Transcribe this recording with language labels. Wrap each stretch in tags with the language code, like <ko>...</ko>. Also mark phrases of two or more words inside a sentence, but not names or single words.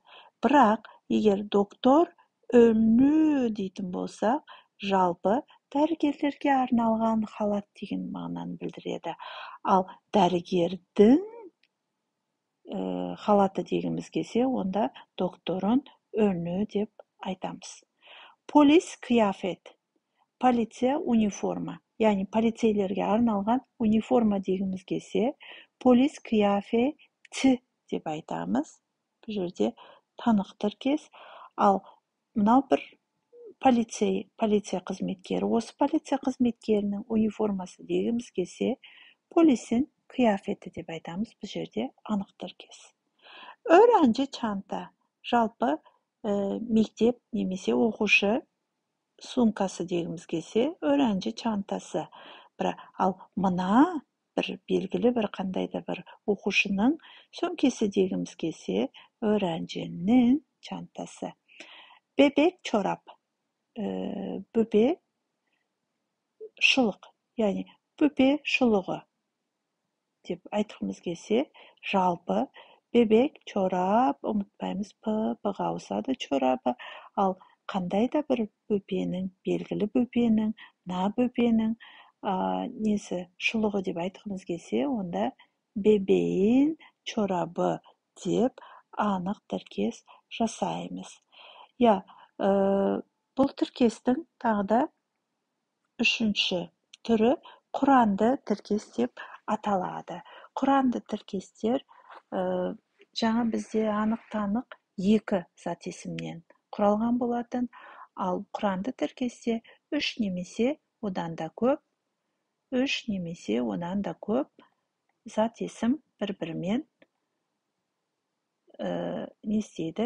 <kk>Бірақ егер доктор önlüğü дейтін болсақ, жалпы дәрігерлерге арналған халат деген мағынаны білдіреді. Ал дәрігердің халаты дегіміз келсе, онда</kk> <tr>doktorun önlüğü</tr> <kk>деп айтамыз.</kk> <tr>Polis kıyafet,</tr> <kk>полиция униформа. Яғни полицейлерге арналған униформа дегіміз келсе,</kk> <tr>polis kıyafeti</tr> <kk>деп айтамыз. Бұл жерде танық тіркес. Ал мынау бір полиция қызметкері. Осы полиция қызметкерінің униформасы дегіміз келсе,</kk> <tr>polisin kıyafeti</tr> <kk>деп айтамыз. Бұл жерде анық тіркес.</kk> <tr>Öğrenci çanta.</tr> <kk>Жалпы мектеп немесе оқушы сумкасы дегіміз келсе,</kk> <tr>öğrenci çantası.</tr> <kk>Ал мына бір белгілі бір қандайда бір оқушының сөмкесі дегіміз келсе,</kk> <tr>öğrencinin çantası. Bebek çorap.</tr> <kk>Böbe шұлық, яғни böbe шұлығы деп айтқымыз келсе, жалпы</kk> <tr>bebek çorap,</tr> <kk>ұмытпаймыз, п-ға ауысады çorabы. Ал қандай да бір бөпенің, белгілі бөпенің, мына бөпенің несі шұлығы деп айтқымыз келсе, онда</kk> <tr>bebeğin çorabı</tr> <kk>деп анық тіркес жасаймыз. Бұл тіркестің тағы да үшінші түрі құранды тіркес деп аталады. Құранды тіркестер жаңа бізде анық-танық екі зат есімнен құралған болатын, ал құранды тіркесте үш немесе одан да көп зат есім бір-бірімен не істейді?</kk>